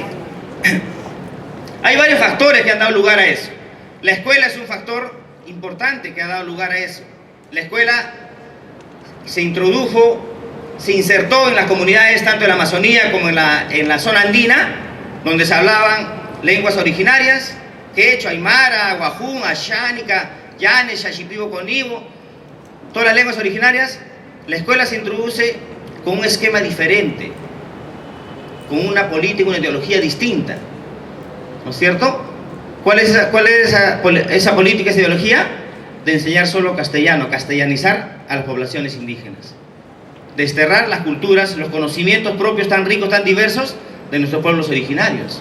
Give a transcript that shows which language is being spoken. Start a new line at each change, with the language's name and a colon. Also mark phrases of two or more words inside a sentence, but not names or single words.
Spanish: Hay varios factores que han dado lugar a eso. La escuela es un factor importante que ha dado lugar a eso. La escuela se introdujo, se insertó en las comunidades tanto en la Amazonía como en la zona andina, donde se hablaban lenguas originarias, quechua, aymara, guajún, ashánica, llane, xaxipibo, conibo, todas las lenguas originarias. La escuela se introduce con un esquema diferente, con una política, una ideología distinta, ¿no es cierto? ¿Cuál es esa política, esa ideología? De enseñar solo castellano, castellanizar a las poblaciones indígenas, desterrar las culturas, los conocimientos propios tan ricos, tan diversos de nuestros pueblos originarios.